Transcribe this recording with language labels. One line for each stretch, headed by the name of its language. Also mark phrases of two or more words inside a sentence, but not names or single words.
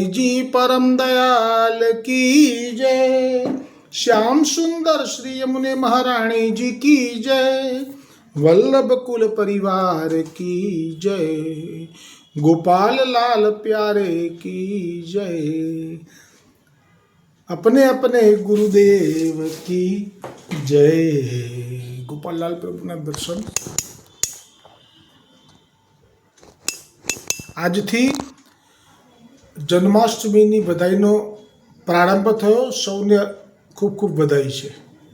Hindi: जी परम दयाल की जय, श्याम सुंदर श्री यमुने महारानी जी की जय, वल्लभ कुल परिवार की जय, गोपाल लाल प्यारे की जय, अपने अपने गुरुदेव की जय।
Gujarati: ગોપાલ લાલ પ્રભુના દર્શન। આજથી જન્માષ્ટમીની બધાઈનો પ્રારંભ થયો, સૌને ખૂબ ખૂબ બધાઈ છે।